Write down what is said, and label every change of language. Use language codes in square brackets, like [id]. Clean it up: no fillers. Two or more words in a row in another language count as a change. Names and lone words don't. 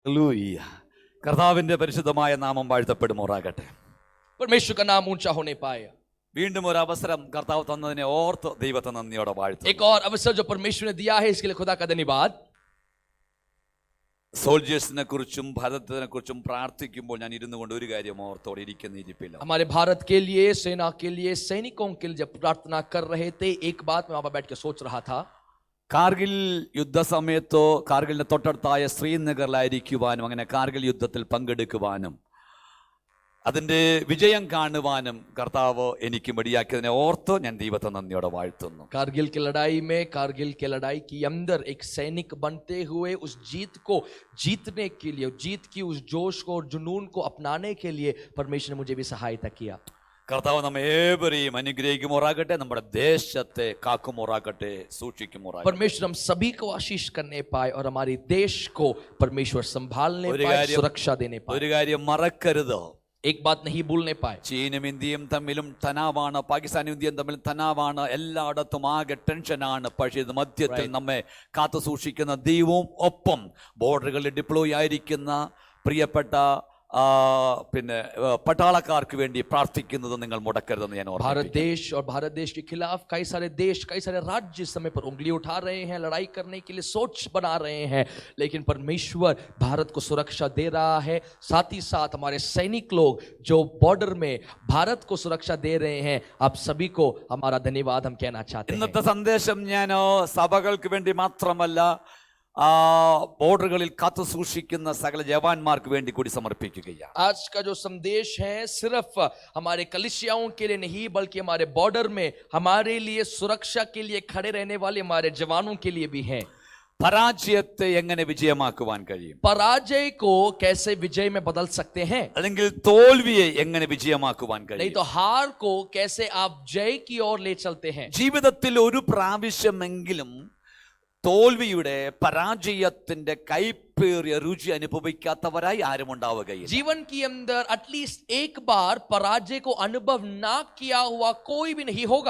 [ml] ഹല്ലേലൂയ. കർത്താവിന്റെ പരിശുദ്ധമായ നാമം വാഴ്ത്തപ്പെടുമാറാകട്ടെ. [hi] परमेश्वर का नाम ऊंचा होने पाए। [ml] വീണ്ടും ഒരു അവസരം കർത്താവ് തന്നതിനെ ഓർത്ത് ദൈവത്തെ നന്ദിയോടെ വാഴ്ത്തുന്നു. [hi] एक और अवसर जो परमेश्वर ने दिया है इसके लिए खुदा का धन्यवाद। [ml] സോൾജേഴ്സിനെ കുറിച്ചും ഭാരതത്തിനെ കുറിച്ചും പ്രാർത്ഥിക്കുമ്പോൾ ഞാൻ ഇരുന്നു കൊണ്ട് ഒരു കാര്യം ഓർത്തോടെ ഇരിക്കുന്ന ഇരിപ്പില്ല. [hi] हमारे भारत के लिए, सेना के लिए, सैनिकों के लिए जब प्रार्थना कर रहे थे, एक बात मैं वहां पर बैठ के सोच रहा था। [ml] കാർഗിൽ യുദ്ധസമയത്തോ കാർഗിലിന്റെ തൊട്ടടുത്തായ ശ്രീനഗറിലായിരിക്കുവാനും അങ്ങനെ കാർഗിൽ യുദ്ധത്തിൽ പങ്കെടുക്കുവാനും അതിന്റെ വിജയം കാണുവാനും കർത്താവ് എനിക്ക് മടിയാക്കിയതിനെ ഓർത്ത് ഞാൻ ദൈവത്തെ നന്ദിയോടെ വാഴ്ത്തുന്നു. [hi] कारगिल की लड़ाई के अंदर एक सैनिक बनते हुए उस जीत को जीतने के लिए, जीत की उस जोश को और जुनून को अपनाने के लिए परमेश्वर ने मुझे भी सहायता किया। [ml] കർത്താവ് നമ്മെ ഏവരെയും അനുഗ്രഹിക്കുമാറാകട്ടെ, നമ്മുടെ ദേശത്തെ കാക്കുമാറാകട്ടെ, സൂക്ഷിക്കുമാറാകട്ടെ. [hi] परमेश्वर हम सभी को आशीष करने पाए और हमारे देश को परमेश्वर संभालने पाए, सुरक्षा देने पाए। [ml] ഒരു കാര്യം മറക്കരുത്, [hi] एक बात नहीं भूलने पाए। [ml] ചീനും ഇന്ത്യയും തമ്മിലും തനാവാണ്, പാകിസ്ഥാനും ഇന്ത്യയും തമ്മിലും തനാവാണ്, എല്ലായിടത്തും ആകെ ടെൻഷനാണ്. പക്ഷേ ഇത് മധ്യത്തിൽ നമ്മെ കാത്തു സൂക്ഷിക്കുന്ന ദൈവവും ഒപ്പം ബോർഡറുകളിൽ ഡിപ്ലോയ് ആയിരിക്കുന്ന പ്രിയപ്പെട്ട പിന്നെ പട്ടാളക്കാർക്ക് വേണ്ടി പ്രാർത്ഥിക്കുന്നത് നിങ്ങൾ മുടക്കരുതെന്ന് ഞാൻ ഓർമ്മിപ്പിക്കുന്നു. [hi] भारत देश के खिलाफ कई सारे देश, कई सारे राज्य इस समय पर उंगली उठा रहे हैं, लड़ाई करने के लिए सोच बना रहे हैं, लेकिन परमेश्वर भारत को सुरक्षा दे रहा है। साथ ही साथ हमारे सैनिक लोग जो बॉर्डर में भारत को सुरक्षा दे रहे हैं, आप सभी को हमारा धन्यवाद हम कहना चाहते हैं। [ml] ഇന്നത്തെ സന്ദേശം ഞാൻ സഭകൾക്ക് വേണ്ടി മാത്രമല്ല, ബോർഡറുകളിൽ കാത്തു സൂക്ഷിക്കുന്ന സകല ജവാന്മാർക്ക് വേണ്ടി കൂടി സമർപ്പിക്കുകയാണ്. [hi] आज का जो संदेश है सिर्फ हमारे कलिसियाओं के लिए नहीं, बल्कि हमारे बॉर्डर में हमारे लिए सुरक्षा के लिए खड़े रहने वाले हमारे जवानों के लिए भी है। [ml] പരാജയത്തെ എങ്ങനെ വിജയമാക്കുവാൻ കഴിയും? [hi] पराजय को कैसे विजय में बदल सकते हैं? [ml] അല്ലെങ്കിൽ തോൽവിയെ എങ്ങനെ വിജയമാക്കുവാൻ [hi] नहीं [ml] കഴിയും? [hi] तो हार को कैसे आप जय की ओर ले चलते हैं? [ml] ജീവിതത്തിൽ ഒരു പ്രാവശ്യമെങ്കിലും തോൽവിയുടെ പരാജയത്തിന്റെ കൈപ്പേറിയ രുചി അനുഭവിക്കാത്തവരായി ആരും ഉണ്ടാവുകയില്ല. [hi] जीवन के अंदर एटलीस्ट एक बार पराजय को अनुभव ना किया हुआ कोई भी नहीं होगा।